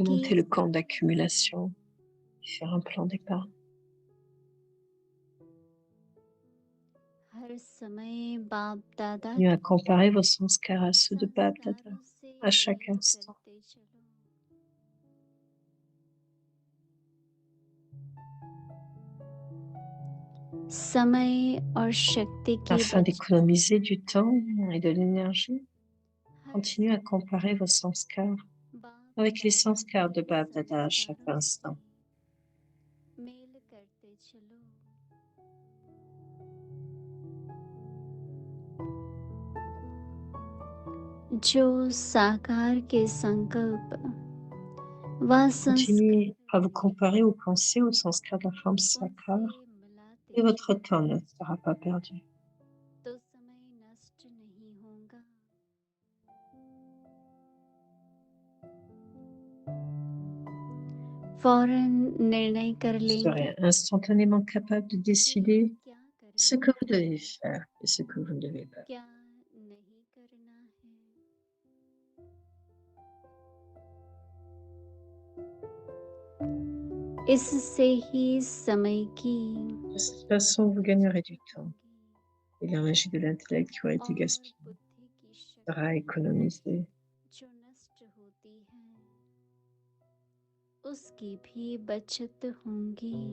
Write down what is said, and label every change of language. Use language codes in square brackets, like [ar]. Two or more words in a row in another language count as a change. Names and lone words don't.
[fr] Augmenter le compte d'accumulation et faire un plan d'épargne. [hi] हर समय बाप दादा [fr] Continuez à comparer vos sanskars à ceux de Bab Dada [hi] संस्कारों से [fr] à chaque [hi] याद [fr] instant. [hi] करते चलो। समय और शक्ति की [fr] Afin [hi] बचत [fr] d'économiser du temps et de l'énergie, [hi] हर [fr] continuez à comparer vos sanskars [hi] बाप [fr] avec les [hi] दादा [fr] sanskars de [hi] के [fr] Bab Dada à chaque [hi] संस्कारों [fr] instant. [hi] से मेल करते चलो। जो साकार के संकल्प व संस्कार [fr] Continuez à vous comparer aux pensées, aux sanskars de la forme sakar, [hi] उनसे मिलाते [fr] et votre [hi] चलो, [fr] temps ne sera pas perdu. [hi] तो समय नष्ट नहीं होगा। फौरन निर्णय कर [fr] Vous [hi] लेंगे [fr] serez instantanément capable de décider [hi] क्या [fr] ce [hi] करना [fr] que vous [hi] है, [fr] devez faire et ce que vous ne devez pas. [hi] क्या नहीं करना है। इससे ही समय की [fr] De cette façon, vous gagnerez du temps [hi] होगी [fr] et l'énergie de l'intellect qui aurait été [hi] और [fr] gaspillée [hi] बुद्धि की [fr] sera [hi] शक्ति [fr] économisée. [hi] जो नष्ट होती है उसकी भी बचत होगी।